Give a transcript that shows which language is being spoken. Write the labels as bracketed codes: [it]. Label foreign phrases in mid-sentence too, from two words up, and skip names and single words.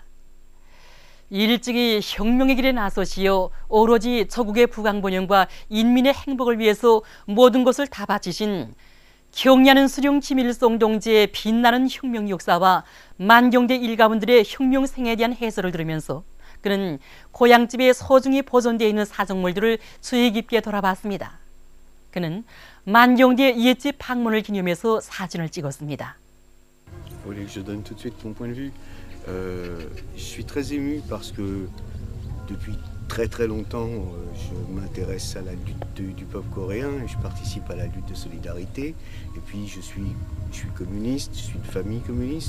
[ko] 일찍이 혁명의 길에 나서시어 오로지 저국의 부강번영과 인민의 행복을 위해서 모든 것을 다 바치신 경의하는 수령 김일성 동지의 빛나는 혁명 역사와 만경대 일가분들의 혁명 생애에 대한 해설을 들으면서 그는 고향집에 소중히 보존되어 있는 사정물들을 주의 깊게 돌아봤습니다. 그는 만경대 옛집 방문을 기념해서 사진을 찍었습니다. [fr] Je donne tout de suite mon point de vue. Je suis très ému parce que depuis très longtemps, je m'intéresse à la lutte du peuple coréen et je participe à la lutte de solidarité. Et puis je suis communiste, je suis de famille communiste.